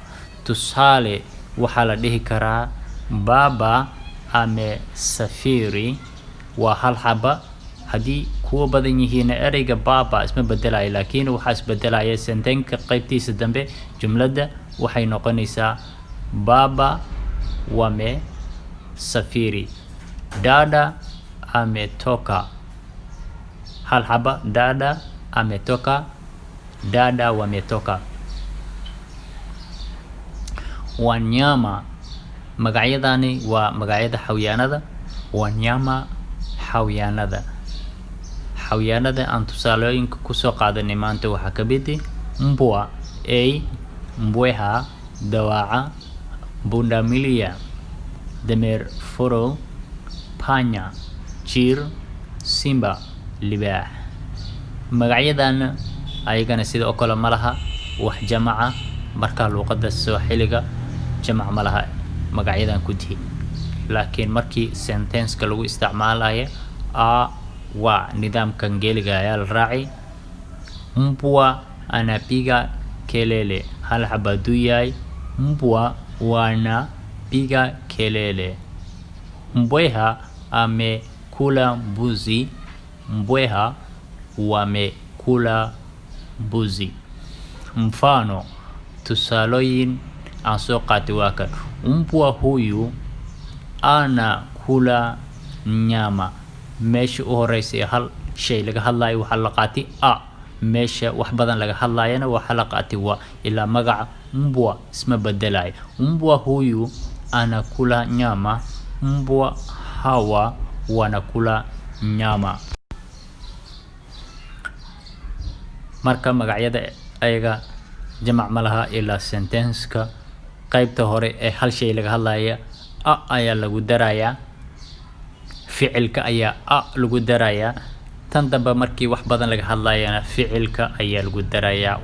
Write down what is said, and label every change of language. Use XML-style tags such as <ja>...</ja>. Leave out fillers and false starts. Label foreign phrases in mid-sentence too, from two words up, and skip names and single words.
<so>Tusaale waxaa la dhihi karaa</so> <sw>baba amesafiri</sw> <so>waa hal xaba. Hadii kuwa badan yihiin ereyga baba isma bedelayo laakiin waxa isbedelaya sentenka qaybtiisa dambe jumlada waxay noqonaysaa</so> <sw>baba wame safiri. Dada ametoka.</sw> <so>Hal haba</so> <sw>dada ametoka, dada wametoka. Wanyama,</sw> <so>magacyadani waa magacyada xayawaanada. Wanyama xayawaanada. Xayawaanada aan tusaalooyinka ku soo qaadanay maanta waxaa ka mid ah mbwa, ay, mbweha, dawaca, pundamilia, dameer farow, panya, jiir, simba, libaax. Magacyadan ayagana sidoo kale ma laha wax jamaca, marka luqadda Soomaaliga jamac ma laha magacyadan ku dihi. Laakiin markii sentence-ka lagu isticmaalayo wa nidaamkan Ingiliisiga ayaa la raacay.</so> <sw>Mbwa anapiga kelele,</sw> <so>hal xabadu yahay</so> <sw>mbwa wanapiga kelele. Mbweha amekula mbuzi, mbweha wamekula mbuzi. Mfano,</sw> <so>tusaalooyin aan soo qaatay waa kan.</so> <sw>Mbwa huyu anakula nyama.</sw> <so>Meesha u horeysa hal shay laga hadlayo waxa la qaatay meesha wax badan laga hadlayana waxa la qaatay wa ilaa magaca mbwa isma bedelayo.</so> <sw>Mbwa huyu anakula nyama, mbwa hawa wanakula nyama.</sw> <so>Marka magacyada ayaga jamac ma laha ilaa sentence-ka qaybta hore ee hal shay laga hadlaya ayaa lagu darayaa, ficilka ayaa lagu darayaa. Tan dambe markii wax badan laga hadlayana ficilka ayaa lagu darayaa.</so>